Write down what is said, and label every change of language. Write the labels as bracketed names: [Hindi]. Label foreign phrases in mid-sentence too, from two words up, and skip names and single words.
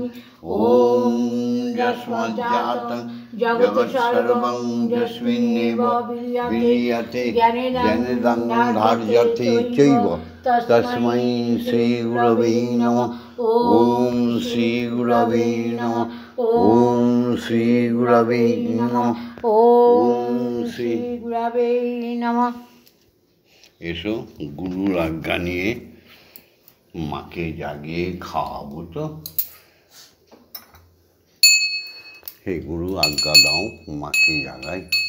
[Sanskrit] ॐ यस्माज्जातं जगत्सर्वं यस्मिन्नेव विलीयते जनितं धार्यते चैव तस्मै श्रीगुरवे नमः। ॐ श्रीगुरवे नमः। ॐ श्रीगुरवे नमः। ॐ श्रीगुरवे नमः। [Bangla] এসো গুরুর আজ্ঞা নিয়ে মাকে জাগিয়ে খাওয়াবো তো। হে গুরু আজ্ঞা দাও মাকে জাগাই।